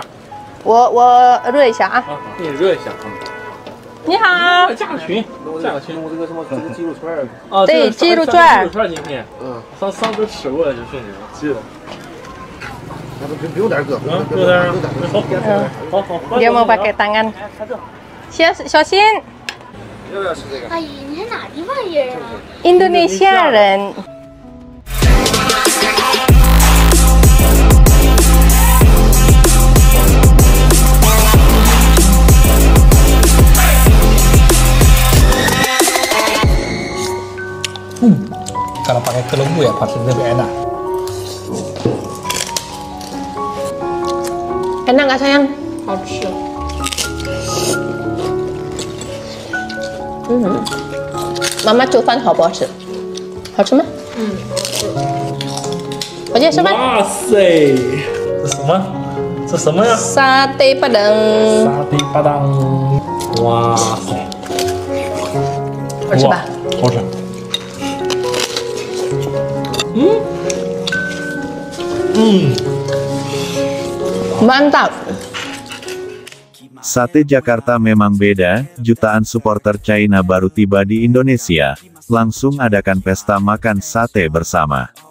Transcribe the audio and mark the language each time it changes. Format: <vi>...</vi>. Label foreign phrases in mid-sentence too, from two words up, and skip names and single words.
<zh>我热一下啊。给你热一下啊。你好。加个群，加个群。我这个什么鸡肉串啊，对，鸡肉串。鸡肉串今天，上次吃过就是那个记得。不用点哥，不用点。好。</zh> <id>Dia mau pakai tangan.</id> <zh>小心。要不要吃这个？阿姨，你是哪地方人啊？印度尼西亚人。</zh> <id>Kalau pakai kelembu ya pasti lebih enak. Enak nggak sayang?</id> <zh>好吃。妈妈做饭好不好吃？好吃吗？我姐吃饭。哇塞，这什么？这什么呀？ Sate Padang。 Sate Padang。哇塞，好吃吧？好吃。</zh> <id>Mantap. Sate Jakarta memang beda, jutaan supporter China baru tiba di Indonesia, langsung adakan pesta makan sate bersama.</id>